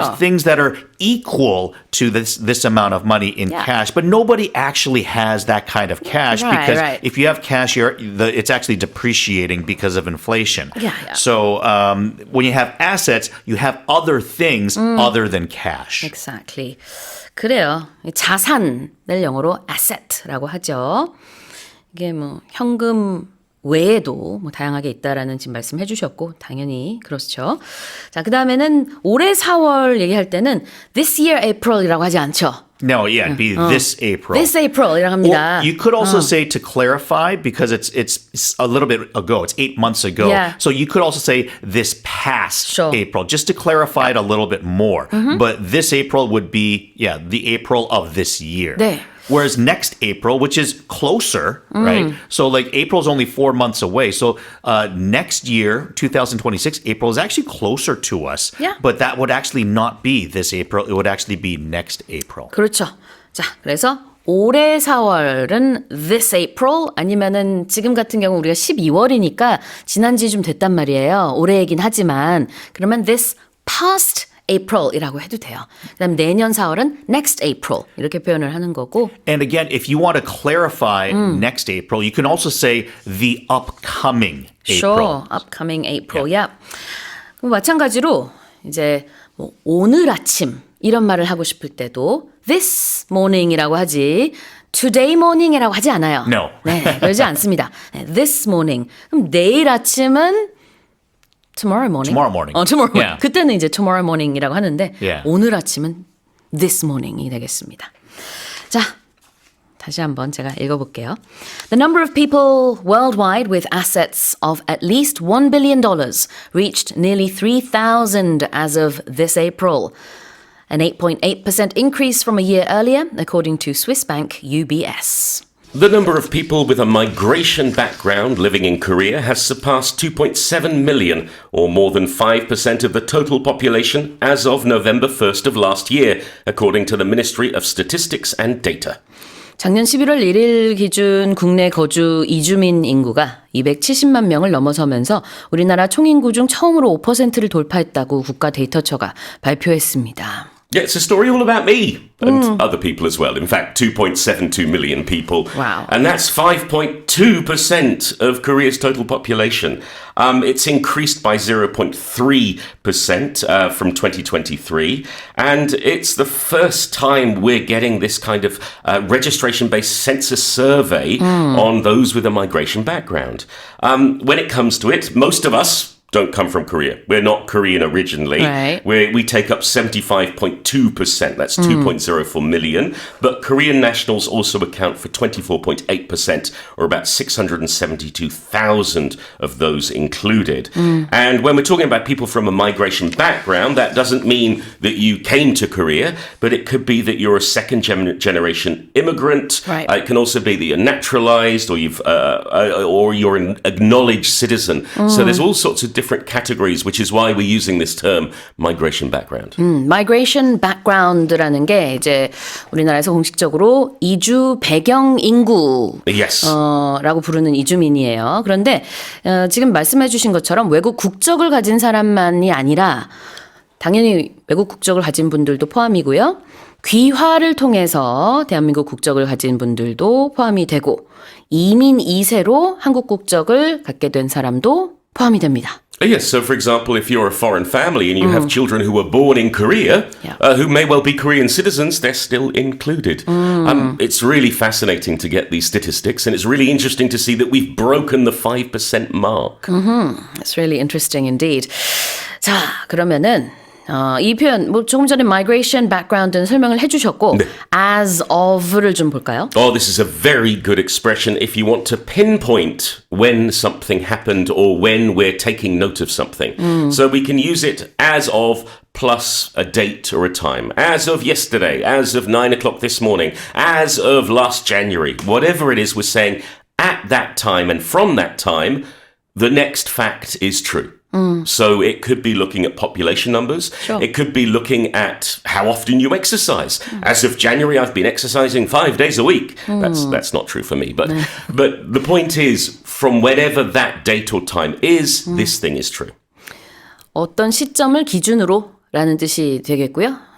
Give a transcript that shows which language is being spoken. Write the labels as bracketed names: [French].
[English] have things that are equal to this amount of money in Yeah. cash, but nobody actually has that kind of cash Right, because right. if you have cash, it's actually depreciating because of inflation. Yeah, yeah. So when you have assets, you have other things other than cash. Exactly. [Korean] 그래요. 자산을 영어로 asset라고 하죠. 이게 뭐 현금 외에도 뭐 다양하게 있다라는 지금 말씀해 주셨고 당연히 그렇죠. 자, 그다음에는 올해 4월 얘기할 때는 [English] this year April [Korean] 이라고 하지 않죠. [English] No, yeah, it'd be this April. This April [Korean] 이라고 합니다. [English] Or you could also say to clarify because it's a little bit ago. It's 8 months ago. Yeah. So you could also say this past Sure. April just to clarify it a little bit more. But this April would be the April of this year. [Korean] 네. [English] Whereas next April, which is closer, right? So like April's only 4 months away. So next year, 2026, April is actually closer to us. Yeah. But that would actually not be this April. It would actually be next April. [Korean] 그렇죠. 자, 그래서 올해 4월은 [English] this April [Korean] 아니면은 지금 같은 경우 우리가 12월이니까 지난 지 좀 됐단 말이에요. 올해이긴 하지만 그러면 [English] this past April [Korean] 이라고 해도 돼요. 그다음 내년 4월은 [English] next April [Korean] 이렇게 표현을 하는 거고. [English] And again, if you want to clarify next April, you can also say the upcoming April. Sure, upcoming April. Yeah. [Korean] 그럼 마찬가지로 이제 뭐 오늘 아침 이런 말을 하고 싶을 때도 [English] this morning [Korean] 이라고 하지 [English] today morning [Korean] 이라고 하지 않아요. [English] No. [Korean] 네, 그러지 않습니다. 네, [English] this morning. [Korean] 그럼 내일 아침은 [English] tomorrow morning. Tomorrow morning. tomorrow morning. Yeah. [Korean] 그때는 이제 [English] tomorrow morning [Korean] 이라고 하는데 [English] Yeah. [Korean] 오늘 아침은 [English] this morning [Korean] 이 되겠습니다. 자, 다시 한번 제가 읽어볼게요. [English] The number of people worldwide with assets of at least $1 billion reached nearly 3,000 as of this April. An 8.8% increase from a year earlier, according to Swiss bank UBS. The number of people with a migration background living in Korea has surpassed 2.7 million, or more than 5% of the total population as of November 1st of last year, according to the Ministry of Statistics and Data. [Korean] 작년 11월 1일 기준 국내 거주 이주민 인구가 270만 명을 넘어서면서 우리나라 총인구 중 처음으로 5%를 돌파했다고 국가데이터처가 발표했습니다. [English] Yeah, it's a story all about me and other people as well. In fact, 2.72 million people. Wow. And that's 5.2% of Korea's total population. It's increased by 0.3% from 2023. And it's the first time we're getting this kind of registration-based census survey on those with a migration background. When it comes to it, most of us don't come from Korea. We're not Korean originally. Right. We take up 75.2%. That's 2.04 million. But Korean nationals also account for 24.8%, or about 672,000 of those included. And when we're talking about people from a migration background, that doesn't mean that you came to Korea, but it could be that you're a second generation immigrant. Right. It can also be that you're naturalized, or you're an acknowledged citizen. So there's all sorts of different categories, which is why we're using this term migration background. migration background [Korean] 라는 게 이제 우리나라에서 공식적으로 이주 배경 인구 [English] Yes. [Korean] 라고 부르는 이주민이에요. 그런데 지금 말씀해 주신 것처럼 외국 국적을 가진 사람만이 아니라 당연히 외국 국적을 가진 분들도 포함이고요. 귀화를 통해서 대한민국 국적을 가진 분들도 포함이 되고 이민 2세로 한국 국적을 갖게 된 사람도 포함이 됩니다. [English] Yes, so for example, if you're a foreign family and you have children who were born in Korea, who may well be Korean citizens, they're still included. It's really fascinating to get these statistics, and it's really interesting to see that we've broken the 5% mark. That's really interesting indeed. [Korean] 자, 그러면은 이 표현 뭐 조금 전에 [English] migration background [Korean] 는 설명을 해주셨고 [English] as of [Korean] 를 좀 볼까요? [English] Oh, this is a very good expression if you want to pinpoint when something happened or when we're taking note of something. So we can use it as of plus a date or a time. As of yesterday, as of 9 o'clock this morning, as of last January. Whatever it is, we're saying at that time and from that time, the next fact is true. So it could be looking at population numbers. Sure. It could be looking at how often you exercise. As of January, I've been exercising 5 days a week. That's not true for me. But the point is, from whenever that date or time is, this thing is true. [Korean] 어떤 시점을 기준으로 라는 뜻이 되겠고요.